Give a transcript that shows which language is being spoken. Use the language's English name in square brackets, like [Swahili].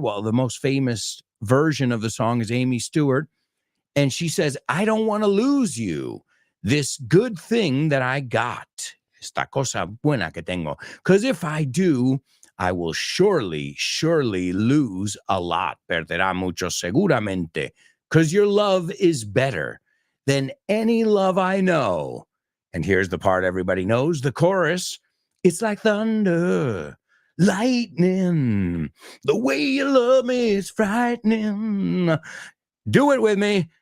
[English] Well, the most famous version of the song is Amy Stewart. And she says, I don't want to lose you, this good thing that I got, [Spanish] esta cosa buena que tengo. [English] Because if I do, I will surely lose a lot. [Spanish] Perderá mucho seguramente. [English] Because your love is better than any love I know. And here's the part everybody knows, the chorus. It's like thunder, lightning. The way you love me is frightening. Do it with me.